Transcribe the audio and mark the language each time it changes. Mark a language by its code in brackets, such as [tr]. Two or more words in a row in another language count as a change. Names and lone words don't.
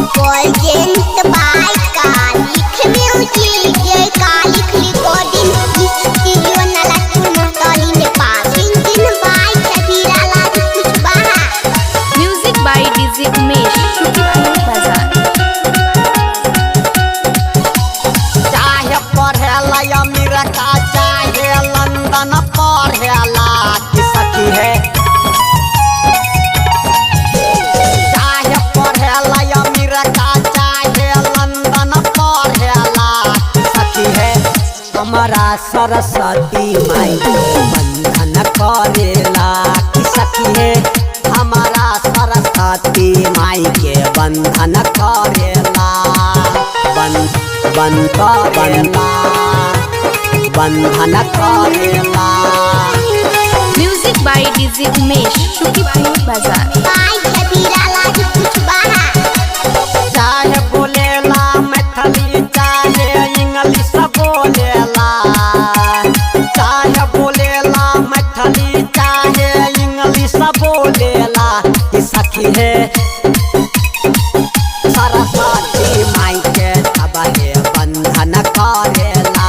[en] Present by Kalik Music, Kalik Recording Studio Nalatun Mahtali Nepal. Singing by Shabira Ladi Kuchbaha. Music by DJ Umesh, Shukipur Bazaar. [bho] चाहे पढ़ेला अमेरिका चाहे लंदन पढ़ेला की सखी है। चाहे पढ़ेला अमेरिका चाहे लंदन पढ़ेला की सखी है। हमारा सरस्वती माई बंधन करेला की सखी है। हमारा सरस्वती माई के बंधन करेला बंधन करेला। [en] Music by DJ Umesh, Shukipur Bazaar. By Shabira Ladi Kuchbaha. [bho] चाहे बोलेला मैथिली चाहे इंग्लिश बोलेला। चाहे बोलेला मैथिली चाहे इंग्लिश बोलेला ई सखी है। सरस्वती माई के सबहे बंधन करेला।